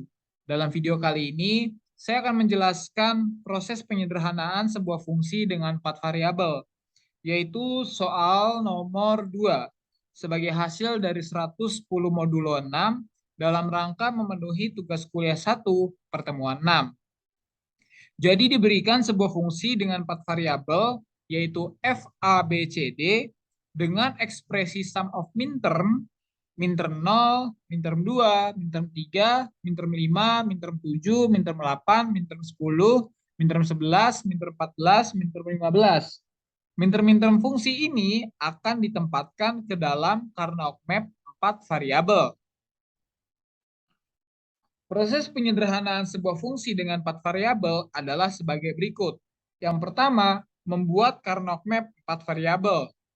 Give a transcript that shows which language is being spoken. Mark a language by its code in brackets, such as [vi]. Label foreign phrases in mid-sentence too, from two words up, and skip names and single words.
[id] Dalam video kali ini, saya akan menjelaskan proses penyederhanaan sebuah fungsi dengan 4 variabel, yaitu soal nomor 2 sebagai hasil dari 110 modulo 6 dalam rangka memenuhi tugas kuliah 1 pertemuan 6. Jadi diberikan sebuah fungsi dengan 4 variabel, yaitu f, a, b, c, d, dengan ekspresi [en] sum of minterm, [id] minterm 0, minterm 2, minterm 3, minterm 5, minterm 7, minterm 8, minterm 10, minterm 11, minterm 14, minterm 15. Minterm-minterm fungsi ini akan ditempatkan ke dalam [en] Karnaug map [id] 4 variabel. Proses penyederhanaan sebuah fungsi dengan 4 variabel adalah sebagai berikut. Yang pertama, membuat [en] Karnaug map [id] 4 variabel.